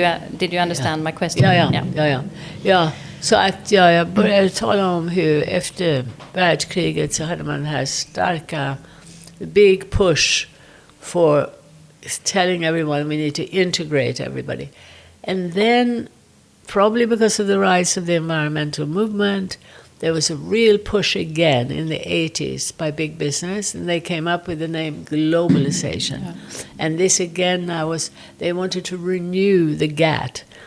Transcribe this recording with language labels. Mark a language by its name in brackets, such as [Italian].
[English] Did you understand my question? [Swedish] Ja. Så att jag började tala om hur efter världskriget så hade man den här starka [English] big push for telling everyone we need to integrate everybody. And then, probably because of the rise of the environmental movement, there was a real push again in the 80s by big business, and they came up with the name globalization. And this again they wanted to renew the GATT.